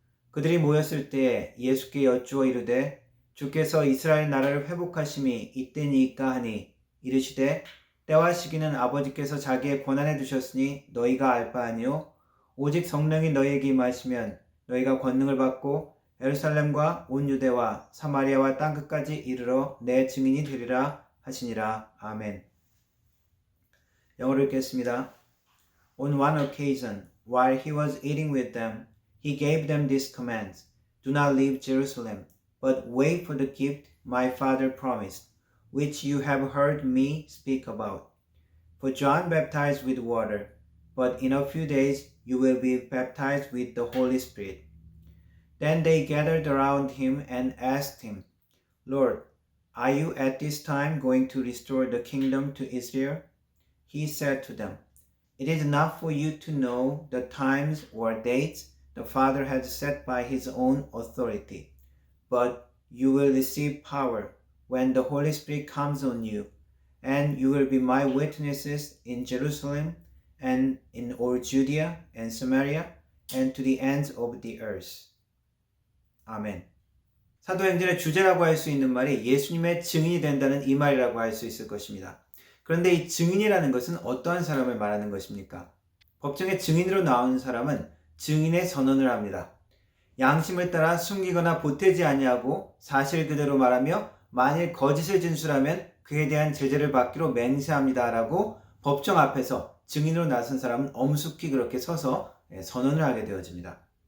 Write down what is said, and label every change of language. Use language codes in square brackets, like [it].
[ko] 그들이 모였을 때에 예수께 여쭈어 이르되 주께서 이스라엘 나라를 회복하심이 이때니이까 하니 이르시되 때와 시기는 아버지께서 자기의 권한에 두셨으니 너희가 알 바 아니요 오직 성령이 너희에게 임하시면 너희가 권능을 받고 예루살렘과 온 유대와 사마리아와 땅끝까지 이르러 내 증인이 되리라 하시니라. 아멘. 영어로 읽겠습니다. [en] On one occasion, while he was eating with them, he gave them this command: Do not leave Jerusalem, but wait for the gift my Father promised, which you have heard me speak about. For John baptized with water, but in a few days you will be baptized with the Holy Spirit. Then they gathered around him and asked him, Lord, are you at this time going to restore the kingdom to Israel? He said to them, It is not for you to know the times or dates the Father has set by his own authority, but you will receive power when the Holy Spirit comes on you, and you will be my witnesses in Jerusalem and in all Judea and Samaria and to the ends of the earth. [ko] 아멘. 사도행전의 주제라고 할 수 있는 말이 예수님의 증인이 된다는 이 말이라고 할 수 있을 것입니다. 그런데 이 증인이라는 것은 어떠한 사람을 말하는 것입니까? 법정에 증인으로 나오는 사람은 증인의 선언을 합니다. 양심을 따라 숨기거나 보태지 아니하고 사실 그대로 말하며 만일 거짓을 진술하면 그에 대한 제재를 받기로 맹세합니다 라고 법정 앞에서 증인으로 나선 사람은 엄숙히 그렇게 서서 선언을 하게 되어집니다.